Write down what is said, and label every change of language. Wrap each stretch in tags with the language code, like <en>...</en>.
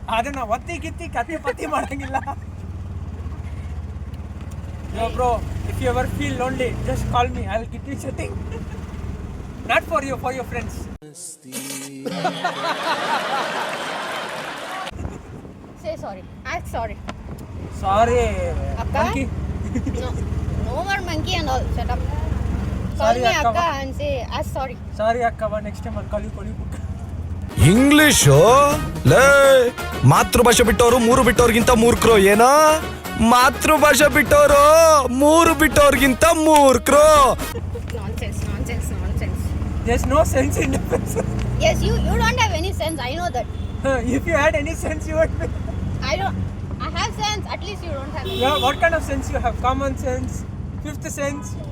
<kn>ಅದನ್ನ ಒತ್ತಿ ಗಿತ್ತಿ ಕತ್ತಿ ಪತ್ತಿ ಮಾಡಂಗಿಲ್ಲ.</kn> <en>Yo bro, if you ever feel lonely, just call me. I'll give you something. Not for you, for your friends. Say sorry. Ask sorry. Sorry. Akka? Monkey. No more monkey and all. Shut up. Call Sorry, me Akka. Akka and say ask sorry. Sorry Akka, next time I'll call you.</en> <kn>English ಲೇ ಮಾತೃಭಾಷೆ ಬಿಟ್ಟವರು 3 ಬಿಟ್ಟವ್ರಿಗಿಂತ ಮೂರ್ಖರು. ಏನೋ ಮಾತೃಭಾಷೆ ಬಿಟ್ಟವರು 3 ಬಿಟ್ಟವ್ರಿಗಿಂತ ಮೂರ್ಖರು.</kn> <en>Nonsense. There's no sense in difference. Yes, you don't have any sense. I know that. If you had any sense, you would be. I have sense. At least you don't have any. Yeah, what kind of sense you have? Common sense, fifth sense.</en>